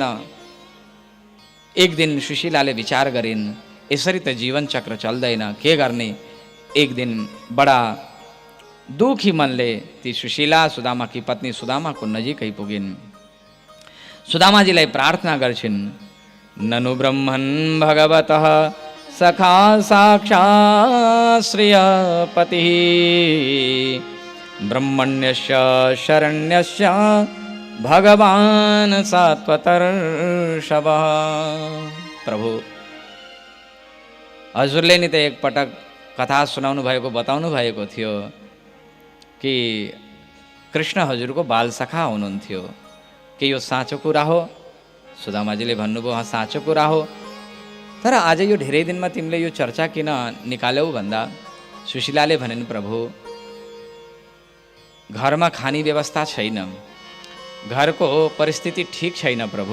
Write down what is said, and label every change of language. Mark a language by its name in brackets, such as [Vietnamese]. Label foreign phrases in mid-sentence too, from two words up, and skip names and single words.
[Nepali] एक दिन सुशीलाले विचार गरिन्, यसरी त जीवन चक्र चल्दैन, के गर्ने? एक दिन बडा दुखी मनले ती सुशीला सुदामाकी पत्नी सुदामाको नजिकै पुगिन्। सुदामाजीलाई प्रार्थना गर्छिन्, [Sanskrit] ननु ब्रह्मन् भगवतः सखा साक्षात् श्रियपतिः ब्रह्मण्यस्य शरण्यस्य भगवान् सात्वतर्षभः। [Nepali] प्रभु, हजुरले नि त एकपटक कथा सुनाउनु भएको, बताउनु भएको थियो कि कृष्ण हजुरको बाल सखा हुनुहुन्थ्यो। के यो साँचो कुरा हो? सुदामाजीले भन्नुभयो, साँचो कुरा हो। तर आज यो धेरै दिनमा तिमीले यो चर्चा किन निकाल्यौ भन्दा सुशीलाले भनिन्, प्रभु घरमा खाने व्यवस्था छैन, घरको परिस्थिति ठीक छैन प्रभु।